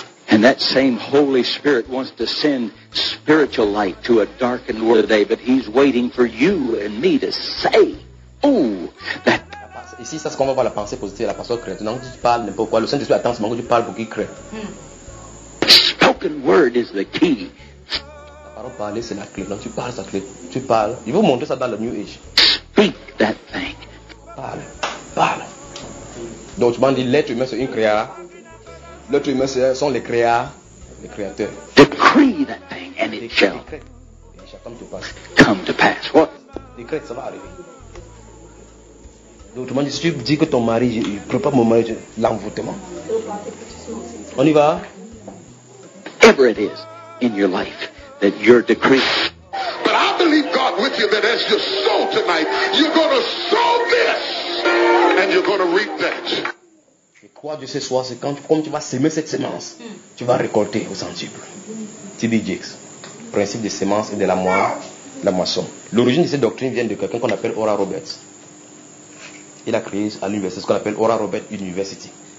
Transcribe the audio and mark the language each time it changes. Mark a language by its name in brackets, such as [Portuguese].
[English] And that same Holy Spirit wants to send spiritual light to a darkened world today, but he's waiting for you and me to say, ooh, that... [French] Ici, ça c'est qu'on va voir la pensée positive, la pensée créée. Donc, tu parles n'importe quoi. Le Saint-Esprit attend ce moment que tu parles pour qu'il crée. [English] Spoken word is the key. [French] La parole parlée, c'est la clé. Donc, tu parles sa clé. Tu parles. Il vous montre ça dans le New Age. [English] Speak that thing. [French] Parle. Parle. Donc, tu m'en dis, l'être humain, c'est une créa. L'être humain, c'est sont les créas, les créateurs. [English] Decree that thing and it shall come to pass. Come to pass. What? [French] Décrète, ça va arriver. Autrement dit, si tu dis que ton mari, je prépare mon mari, l'envoûtement. On y va. [English] Whatever it is in your life that you're decreeing. But I believe God with you that as you sow tonight, you're going to sow this and you're going to reap that. [French] Et quoi Dieu ce soir, c'est quand comme tu vas semer cette semence, tu vas récolter au sensible. T.B. Jakes, principe des semences et de la moisson. L'origine de cette doctrine vient de quelqu'un qu'on appelle Oral Roberts. Il a créé à l'université ce qu'on appelle Oral Roberts University.